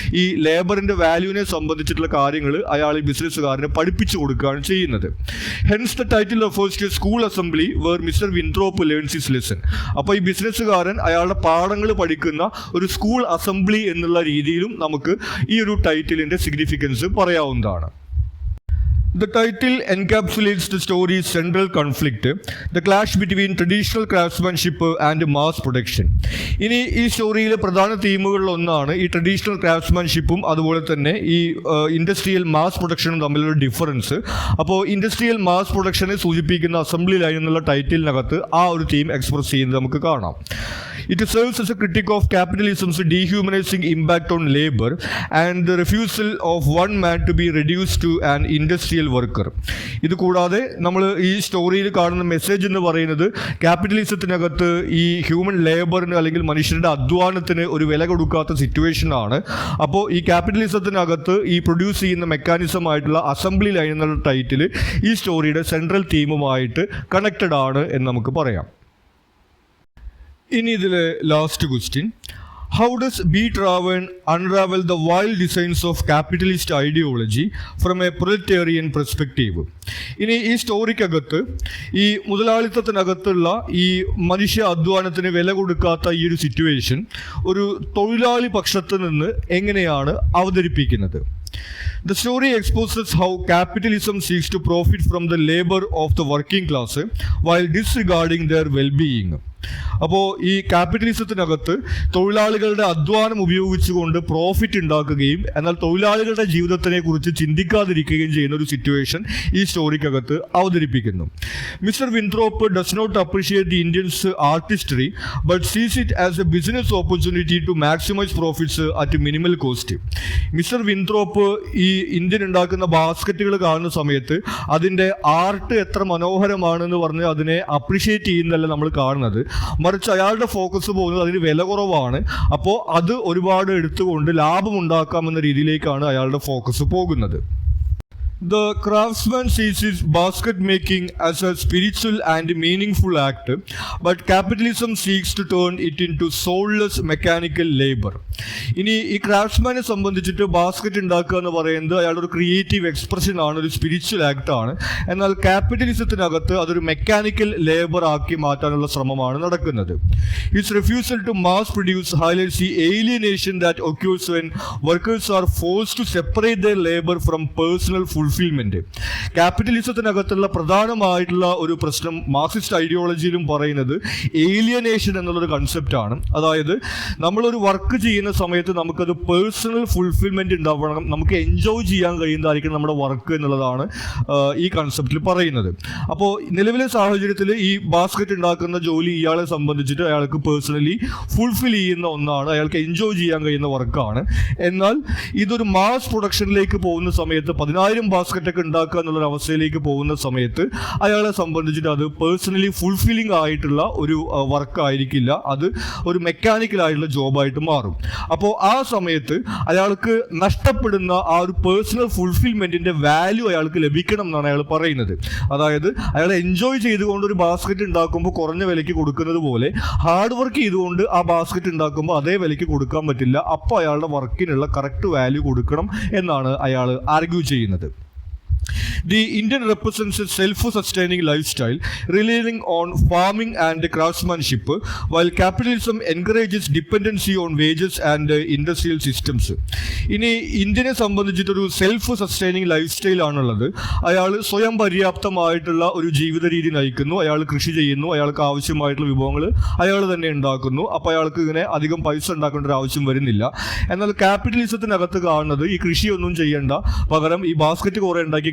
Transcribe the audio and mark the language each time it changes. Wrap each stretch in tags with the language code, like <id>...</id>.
<ml>ഈ ലേബറിൻ്റെ വാല്യൂവിനെ സംബന്ധിച്ചിട്ടുള്ള കാര്യങ്ങൾ അയാൾ ഈ ബിസിനസ്സുകാരനെ പഠിപ്പിച്ചു കൊടുക്കുകയാണ് ചെയ്യുന്നത്.</ml> <en>Hence the title refers to school assembly where mister Winthrop learns his lesson.</en> <ml>അപ്പോൾ ഈ ബിസിനസ്സുകാരൻ അയാളുടെ പാഠങ്ങൾ പഠിക്കുന്ന ഒരു സ്കൂൾ അസംബ്ലി എന്നുള്ള രീതിയിലും നമുക്ക് ഈ ഒരു ടൈറ്റിലിൻ്റെ സിഗ്നിഫിക്കൻസ് പറയാവുന്നതാണ്.</ml> <en>The title encapsulates the story's central conflict, the clash between traditional craftsmanship and mass production.</en> <ml>ഇനി ഈ സ്റ്റോറിയിലെ പ്രധാന തീമുകളിൽ ഒന്നാണ് ഈ ട്രഡീഷണൽ ക്രാഫ്റ്റ്സ്മാൻഷിപ്പും അതുപോലെ തന്നെ ഈ ഇൻഡസ്ട്രിയൽ മാസ് പ്രൊഡക്ഷനും തമ്മിലുള്ള ഡിഫറൻസ്. അപ്പോൾ ഇൻഡസ്ട്രിയൽ മാസ് പ്രൊഡക്ഷനെ സൂചിപ്പിക്കുന്ന അസംബ്ലി ലൈൻ എന്നുള്ള ടൈറ്റിലിനകത്ത് ആ ഒരു തീം എക്സ്പ്രസ് ചെയ്യുന്നത് നമുക്ക് കാണാം.</ml> <en>It serves as a critique of capitalism's dehumanizing impact on labor and the refusal of one man to be reduced to an industrial worker.</en> <ml>ഇത് കൂടാതെ നമ്മൾ ഈ സ്റ്റോറിയിൽ കാണുന്ന മെസ്സേജ് എന്ന് പറയുന്നത് ക്യാപിറ്റലിസത്തിനകത്ത് ഈ ഹ്യൂമൻ ലേബറിന് അല്ലെങ്കിൽ മനുഷ്യരുടെ അധ്വാനത്തിന് ഒരു വില കൊടുക്കാത്ത സിറ്റുവേഷനാണ്. അപ്പോൾ ഈ ക്യാപിറ്റലിസത്തിനകത്ത് ഈ പ്രൊഡ്യൂസ് ചെയ്യുന്ന മെക്കാനിസം ആയിട്ടുള്ള അസംബ്ലി ലൈൻ എന്നുള്ള ടൈറ്റിൽ ഈ സ്റ്റോറിയുടെ സെൻട്രൽ തീമുമായിട്ട് കണക്റ്റഡ് ആണ് എന്ന് നമുക്ക് പറയാം. ഇനി ഇതിലെ last question,</ml> <en>How does B Traven unravel the wild designs of capitalist ideology from a proletarian perspective.</en> <ml>ഇനി ഈ സ്റ്റോറിക്കകത്ത് ഈ മുതലാളിത്തത്തിനകത്തുള്ള ഈ മനുഷ്യ അധ്വാനത്തിന് വില കൊടുക്കാത്ത ഈ ഒരു സിറ്റുവേഷൻ ഒരു തൊഴിലാളി പക്ഷത്ത് നിന്ന് എങ്ങനെയാണ് അവതരിപ്പിക്കുന്നത്?</ml> <en>The story exposes how capitalism seeks to profit from the labor of the working class while disregarding their well-being.</en> <ml>അപ്പോൾ ഈ ക്യാപിറ്റലിസത്തിനകത്ത് തൊഴിലാളികളുടെ അധ്വാനം ഉപയോഗിച്ചുകൊണ്ട് പ്രോഫിറ്റ് ഉണ്ടാക്കുകയും എന്നാൽ തൊഴിലാളികളുടെ ജീവിതത്തിനെ കുറിച്ച് ചിന്തിക്കാതിരിക്കുകയും ചെയ്യുന്ന ഒരു സിറ്റുവേഷൻ ഈ സ്റ്റോറിക്കകത്ത് അവതരിപ്പിക്കുന്നു.</ml> <en>Mister Winthrop does not appreciate the Indian's artistry but sees it as a business opportunity to maximise profits at minimal cost.</en> <ml>Mister വിൻത്രോപ്പ് ഈ ഇന്ത്യൻ ഉണ്ടാക്കുന്ന ബാസ്ക്കറ്റുകൾ കാണുന്ന സമയത്ത് അതിൻ്റെ ആർട്ട് എത്ര മനോഹരമാണെന്ന് പറഞ്ഞ് അതിനെ അപ്രീഷിയേറ്റ് ചെയ്യുന്നതല്ല നമ്മൾ കാണുന്നത്, മറിച്ച് അയാളുടെ ഫോക്കസ് പോകുന്നത് അതിന് വില കുറവാണ്, അപ്പോൾ അത് ഒരുപാട് എടുത്തുകൊണ്ട് ലാഭം ഉണ്ടാക്കാമെന്ന രീതിയിലേക്കാണ് അയാളുടെ ഫോക്കസ് പോകുന്നത്.</ml> <en>The craftsman sees his basket making as a spiritual and meaningful act, but capitalism seeks to turn it into soulless mechanical labor.</en> <ml>ഇനി ഈ ക്രാഫ്റ്റ്സ്മാനെ സംബന്ധിച്ചിട്ട് ബാസ്ക്കറ്റ് ഉണ്ടാക്കുക എന്ന് പറയുന്നത് അയാളുടെ ഒരു ക്രിയേറ്റീവ് എക്സ്പ്രഷൻ ആണ്, ഒരു സ്പിരിച്വൽ ആക്ട് ആണ്. എന്നാൽ ക്യാപിറ്റലിസത്തിനകത്ത് അതൊരു മെക്കാനിക്കൽ ലേബർ ആക്കി മാറ്റാനുള്ള ശ്രമമാണ് നടക്കുന്നത്.</ml> <en>His refusal to mass produce highlights the alienation that occurs when workers are forced to separate their labor from personal fulfilment.</en> <ml>ക്യാപിറ്റലിസത്തിനകത്തുള്ള പ്രധാനമായിട്ടുള്ള ഒരു പ്രശ്നം മാർക്സിസ്റ്റ് ഐഡിയോളജിയിലും പറയുന്നത് ഏലിയനേഷൻ എന്നുള്ളൊരു കൺസെപ്റ്റാണ്. അതായത് നമ്മളൊരു വർക്ക് ചെയ്യുന്ന സമയത്ത് നമുക്കത് പേഴ്സണൽ ഫുൾഫിൽമെന്റ് ഉണ്ടാവണം, നമുക്ക് എൻജോയ് ചെയ്യാൻ കഴിയുന്നതായിരിക്കും നമ്മുടെ വർക്ക് എന്നുള്ളതാണ് ഈ കൺസെപ്റ്റിൽ പറയുന്നത്. അപ്പോൾ നിലവിലെ സാഹചര്യത്തിൽ ഈ ബാസ്ക്കറ്റ് ഉണ്ടാക്കുന്ന ജോലി ഇയാളെ സംബന്ധിച്ചിട്ട് അയാൾക്ക് പേഴ്സണലി ഫുൾഫിൽ ചെയ്യുന്ന ഒന്നാണ്, അയാൾക്ക് എൻജോയ് ചെയ്യാൻ കഴിയുന്ന വർക്കാണ്. എന്നാൽ ഇതൊരു മാസ് പ്രൊഡക്ഷനിലേക്ക് പോകുന്ന സമയത്ത് 10,000 ബാസ്ക്കറ്റൊക്കെ ഉണ്ടാക്കുക എന്നുള്ളൊരു അവസ്ഥയിലേക്ക് പോകുന്ന സമയത്ത് അയാളെ സംബന്ധിച്ചിട്ട് അത് പേഴ്സണലി ഫുൾഫില്ലിംഗ് ആയിട്ടുള്ള ഒരു വർക്ക് ആയിരിക്കില്ല, അത് ഒരു മെക്കാനിക്കൽ ആയിട്ടുള്ള ജോബായിട്ട് മാറും. അപ്പോൾ ആ സമയത്ത് അയാൾക്ക് നഷ്ടപ്പെടുന്ന ആ ഒരു പേഴ്സണൽ ഫുൾഫിൽമെന്റിന്റെ വാല്യൂ അയാൾക്ക് ലഭിക്കണം എന്നാണ് അയാൾ പറയുന്നത്. അതായത് അയാൾ എൻജോയ് ചെയ്തുകൊണ്ട് ഒരു ബാസ്ക്കറ്റ് ഉണ്ടാക്കുമ്പോൾ കുറഞ്ഞ വിലയ്ക്ക് കൊടുക്കുന്നത് പോലെ ഹാർഡ് വർക്ക് ചെയ്തുകൊണ്ട് ആ ബാസ്ക്കറ്റ് ഉണ്ടാക്കുമ്പോൾ അതേ വിലയ്ക്ക് കൊടുക്കാൻ പറ്റില്ല. അപ്പോൾ അയാളുടെ വർക്കിനുള്ള കറക്റ്റ് വാല്യൂ കൊടുക്കണം എന്നാണ് അയാൾ ആർഗ്യൂ ചെയ്യുന്നത്.</ml> <en>The Indian represents a self-sustaining lifestyle relying on farming and craftsmanship, while capitalism encourages dependency on wages and industrial systems.</en> <ml>ഇനി ഇന്ത്യനെ സംബന്ധിച്ചിട്ടൊരു സെൽഫ് സസ്റ്റൈനിങ് ലൈഫ് സ്റ്റൈൽ ആണുള്ളത്. അയാൾ സ്വയം പര്യാപ്തമായിട്ടുള്ള ഒരു ജീവിത രീതി നയിക്കുന്നു, അയാൾ കൃഷി ചെയ്യുന്നു, അയാൾക്ക് ആവശ്യമായിട്ടുള്ള വിഭവങ്ങൾ അയാൾ തന്നെ ഉണ്ടാക്കുന്നു. അപ്പോൾ അയാൾക്ക് ഇങ്ങനെ അധികം പൈസ ഉണ്ടാക്കേണ്ട ഒരു ആവശ്യം വരുന്നില്ല. എന്നാൽ ക്യാപിറ്റലിസത്തിനകത്ത് കാണുന്നത് ഈ കൃഷിയൊന്നും ചെയ്യേണ്ട, പകരം ഈ ബാസ്ക്കറ്റ് കുറേ ഉണ്ടാക്കി</ml>